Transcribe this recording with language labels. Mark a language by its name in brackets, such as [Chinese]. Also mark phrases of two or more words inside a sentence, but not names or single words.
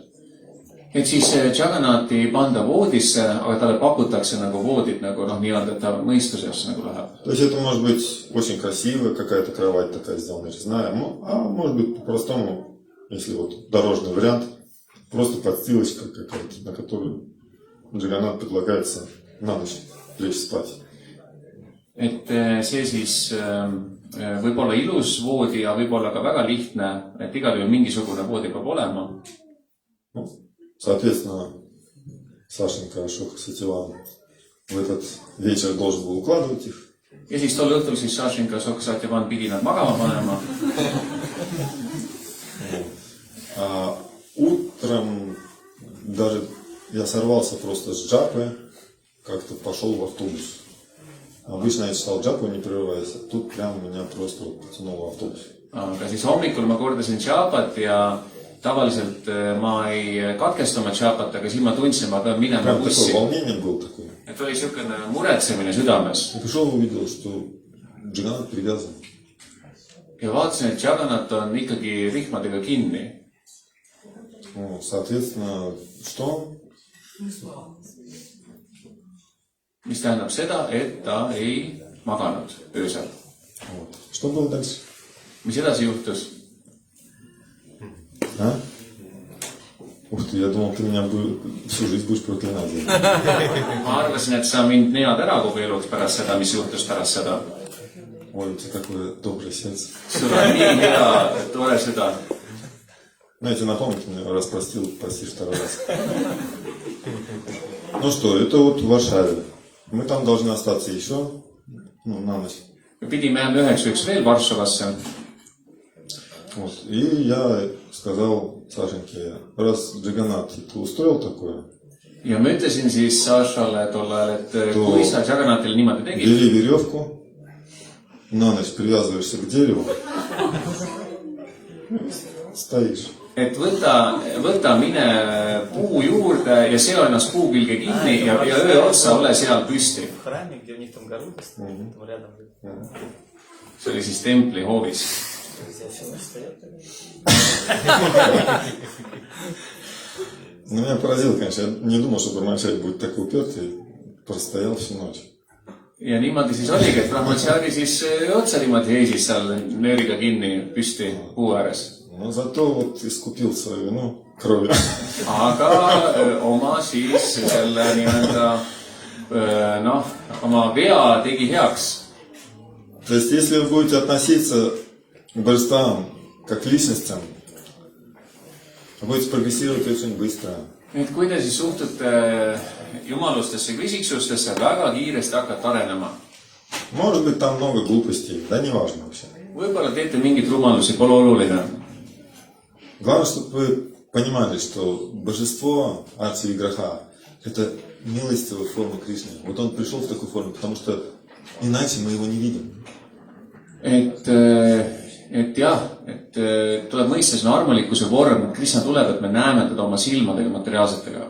[Estonian] Et siis Jagannati ei panda voodisse, aga talle pakutakse nagu voodit, nagu nii-öelda, et ta mõistusesse nagu läheb. [Russian] То есть это может быть очень красивая какая-то кровать такая сделана, резная, а может быть по-простому, если вот дорожный вариант, просто подстилочка какая-то, на которую Джаганнат предлагается на ночь лечь спать. [Estonian] Et see siis võib olla ilus voodi ja võib olla ka väga lihtne, et igal juhul mingisugune voodi peab olema. [Russian] Соответственно, Сашенька Ашока Сативан в этот вечер должен был укладывать их. [Estonian] Ja siis tol õhtul siis Sashinka Ashok Satyavan pidi nad magama panema. [Russian] А утром даже я сорвался просто с джапы, как-то пошел в автобус. Обычно я читал джапу, не прерываясь, а тут прям меня просто потянуло в автобус. [Estonian] Aga siis hommikul ma kordasin džapat ja tavaliselt ma ei katkesta oma džapat, aga siis ma tundsin, ma pean minema [Russian] Прям [Estonian] bussi. [Russian] такое волнение было такое. [Estonian] Et oli niisugune muretsemine südames. [Russian] Я пришел и увидел, что Джиганат привязан. [Estonian] ja vaatasin, et Jagannath on ikkagi rihmadega kinni. [Russian] Ну, соответственно, что? [Estonian] Mis tähendab seda, et ta ei maganud öösel. [Russian] Вот. Что было дальше? [Estonian] Mis edasi juhtus? А? [Russian] Ух ты, я думал, ты меня всю жизнь будешь проклинать. [Estonian] Ma arvasin, et sa mind nead ära kogu eluks pärast seda, mis juhtus pärast seda. [Russian] Ой, у тебя такое доброе сердце. [Estonian] Sul on nii hea, tore süda. [Russian] Знаете, напомните мне, раз простил, прости второй раз. Ну что, это вот в Варшаве. Мы там должны остаться еще, ну, на ночь. [Estonian] Me pidime jääma üheks ööks veel Varssavasse. [Russian] Вот. И я сказал Сашеньке, раз Джиганат, ты устроил такое, [Estonian] Ja ma ütlesin siis Sašale tol ajal, et kui sa Jagannatile niimoodi tegid, [Russian] бери веревку, на ночь привязываешься к дереву, стоишь. [Estonian] et võta mine puu juurde ja seo ennast puu külge kinni ja öö otsa ole seal püsti. [Russian] В храме, где у них там горудка стоит, там рядом. [Estonian] See oli siis templi hoovis. [Russian] Друзья всю ночь стоят. Ну, меня поразило, конечно, я не думал, что Бармачарь будет такой упертый, простоял всю ночь. [Estonian] Ja niimoodi siis oligi, et Brahmachari siis otsa niimoodi heisis seal nööriga kinni püsti puu ääres. [Russian] Но зато вот искупил свою вину кровью. [Estonian] Aga oma siis selle nii-öelda noh, oma vea tegi heaks. [Russian] То есть, если вы будете относиться к божествам как к личностям, вы будете прогрессировать очень быстро. [Estonian] Et kui te siis suhtute jumalustesse kui isiksustesse, väga kiiresti hakkate arenema. [Russian] Может быть, там много глупостей, да не важно вообще. [Estonian] Võib-olla teete mingeid rumalusi, pole oluline. [Russian] Главное, чтобы вы понимали, что божество [Sanskrit] अर्चा विग्रह [Russian] – это милостивая форма Кришны. Вот он пришел в такую форму, потому что иначе мы его не видим. [Estonian] Et jah, et tuleb mõista, see on armalikkuse vorm, et Krishna tuleb, et me näeme teda oma silmadega, materiaalsetega.